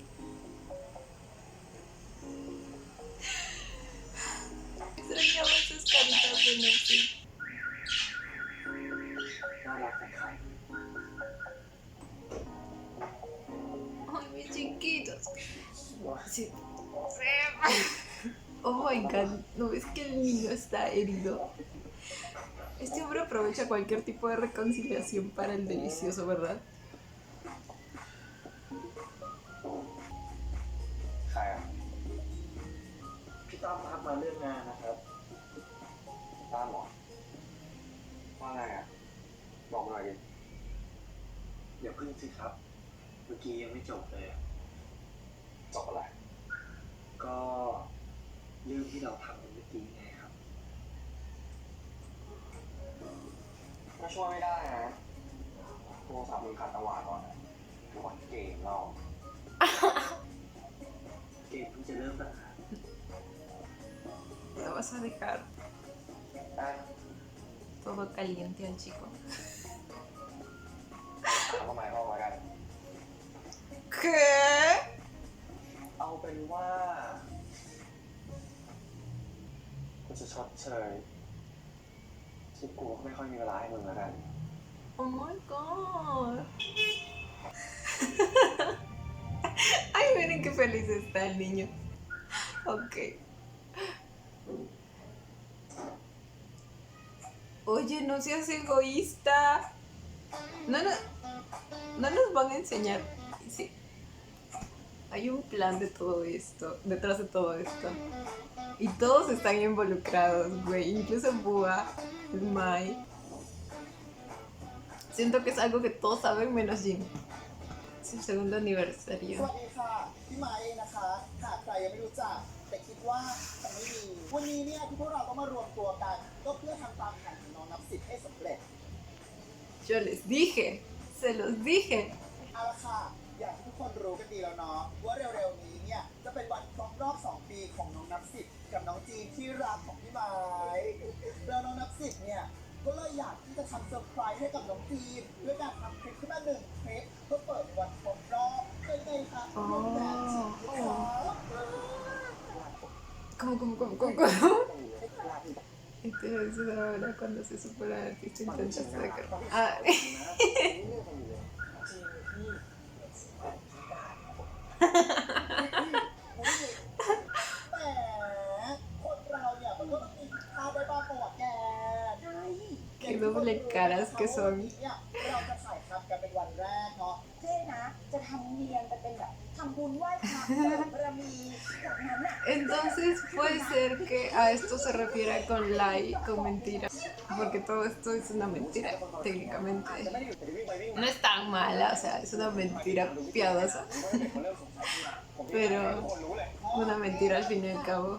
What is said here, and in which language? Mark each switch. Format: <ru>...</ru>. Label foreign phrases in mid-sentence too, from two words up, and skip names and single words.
<es>Extrañaba sus caritas de Nancy.</es> <th>น่ารักนะครับ</th> <es>Ay, mis chiquitos. Sí.</es> <en>Oh my god,</en> <es>¿no ves que el niño está herido? Este hombre aprovecha cualquier tipo de reconciliación para el delicioso, ¿verdad?</es> <th>ใครอ่ะ พี่ตั้มทักมาเรื่องงานนะครับตั้มเหรอว่าไงอ่ะ บอกหน่อยดิอย่าพึ่งสิครับ เมื่อกี้ยังไม่จบเลยอะจบอะไร ก็เรื่องที่เราทำเมื่อกี้ไงครับ ก็ช่วยไม่ได้นะโทรศัพท์มึงขัดจังหวะก่อนนะหรือว่าเกมเรา เกมเพิ่งจะเริ่มตั้ง</th> <es>Lo vas a dejar</es> <th>ได้</th> <es>todo caliente al chico.</es> <th>ถามเข้ามาห้องแล้วกัน</th> <es>¿Qué?</es> <th>เอาเป็นว่ากูจะชดเชยที่กูไม่ค่อยมีเวลาให้มึงแล้วกัน</th> <en>Oh my god.</en> <es>Ay, miren qué feliz está el niño. Ok. Oye, no seas egoísta. No nos van a enseñar. Sí. Hay un plan de todo esto, detrás de todo esto. Y todos están involucrados, güey. Incluso Bua, Mai. Siento que es algo que todos saben menos Jin. Es el segundo</es> <th>ส</th> <es>aniversario.</es> <th>วัสดีค่ะ พี่ไม้เองนะคะหากใครยังไม่รู้จักแต่คิดว่าจะไม่มี วันนี้เนี่ยที่พวกเราก็มารวมตัวกันก็เพื่อทำตามแผนของน้องนับสิบให้สำเร็จ</th> <es>Yo les dije, se los dije.</es> <th>เอาละค่ะ อย่างที่ทุกคนรู้กันดีแล้วเนาะว่าเร็วๆนี้เนี่ยจะเป็นวันครบรอบ 2 ปีของน้องนับสิบกับน้องจีนที่รักของพี่ไม้แล้วน้องนับสิบเนี่ย ก็เลยอยากที่จะทำเซอร์ไพรส์ให้กับน้องจีนด้วยการทำคลิปขึ้นมา1 คลิปเพื่อเปิดวันครบรอบเป็นไงคะรูปแบบจริงหรือเปล่า</th> <es>¿Cómo? Entonces ahora cuando se supera el artista intenta sacar. Ah,</es> <th>แหมคนเราเนี่ยมันก็ต้องมีผิดพลาดได้บ้างประวัติแกใช่</th> <es>qué doble caras que son.</es> <th>เนี่ยเราจะถ่ายทำกันเป็นวันแรกเนาะ เจ๊นะ จะทำเนียนไปเป็นแบบทำบุญไหว้พระแบบบารมีจากนั้นอ่ะ</th> <es>Entonces puede ser que a esto se refiere con lie, con mentira. Porque todo esto es una mentira, técnicamente. No es tan mala, o sea, es una mentira piadosa. Pero una mentira al fin y al cabo.</es>